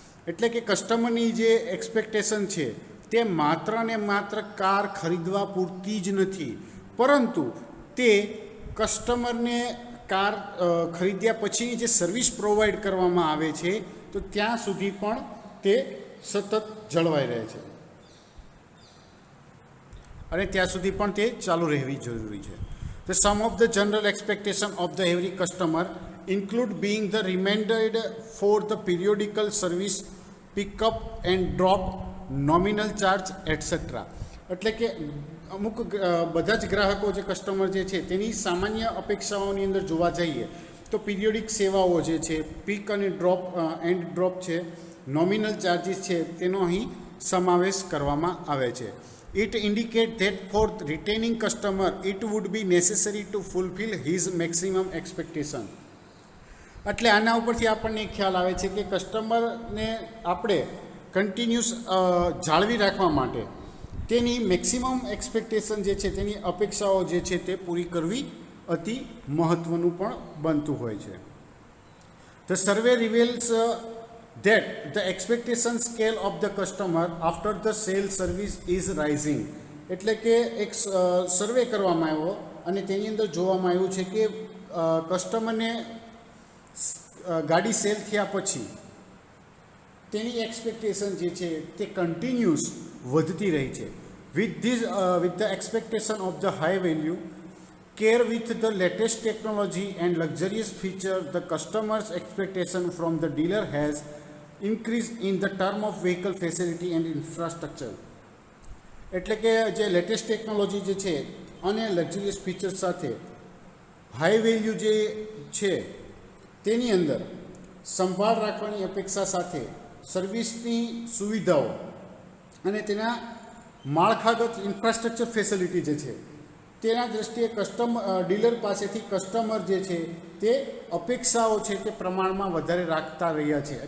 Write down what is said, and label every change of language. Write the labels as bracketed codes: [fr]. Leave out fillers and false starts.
[gu] એટલે કે કસ્ટમરની જે એક્સપેક્ટેશન છે તે માત્ર ને માત્ર કાર ખરીદવા પૂરતી જ નથી, પરંતુ તે કસ્ટમરને કાર ખરીદ્યા પછીની જે સર્વિસ પ્રોવાઈડ કરવામાં આવે છે તો ત્યાં સુધી પણ તે સતત જળવાઈ રહે છે અને ત્યાં સુધી પણ તે ચાલુ રહેવી જરૂરી છે. [en] The sum of the general expectation of the every customer include being the reminded for the periodical service, pick up and drop, nominal charge, etc. [gu] એટલે કે અમુક બધા જ ગ્રાહકો જે કસ્ટમર જે છે તેની સામાન્ય અપેક્ષાઓની અંદર જોવા જઈએ તો પીરિયોડિક સેવાઓ જે છે, પિક અને ડ્રોપ એન્ડ ડ્રોપ છે, નોમિનલ ચાર્જિસ છે તેનો અહીં સમાવેશ કરવામાં આવે છે. [en] It indicates that for retaining customer it would be necessary to fulfill his maximum expectation. [gu] એટલે આના ઉપરથી આપણને ખ્યાલ આવે છે કે કસ્ટમરને આપણે કન્ટિન્યુઅસ જાળવી રાખવા માટે તેની મેક્સિમમ એક્સપેક્ટેશન જે છે, તેની અપેક્ષાઓ જે છે તે પૂરી કરવી અતિ મહત્ત્વનું પણ બનતું હોય છે. [en] The survey reveals that the expectation scale of the customer after the sale service is rising. [gu] એટલે કે એક સર્વે કરવામાં આવ્યો અને તેની અંદર જોવામાં આવ્યું છે કે કસ્ટમરને ગાડી સેલ થયા પછી તેની એક્સપેક્ટેશન જે છે તે કન્ટિન્યુઅસ વધતી રહી છે. [en] with the expectation of the high value, care with the latest technology and luxurious feature, the customer's expectation from the dealer has increased in the term of vehicle facility and infrastructure. [gu] એટલે કે જે latest technology જે છે અને luxurious features સાથે high value જે છે તેની અંદર સંભાળ રાખવાની અપેક્ષા સાથે સર્વિસની સુવિધાઓ અને તેના માળખાગત ઇન્ફ્રાસ્ટ્રક્ચર ફેસિલિટી જે છે તેના દૃષ્ટિએ ડીલર પાસેથી કસ્ટમર જે છે તે અપેક્ષાઓ છે તે પ્રમાણમાં વધારે રાખતા રહ્યા છે.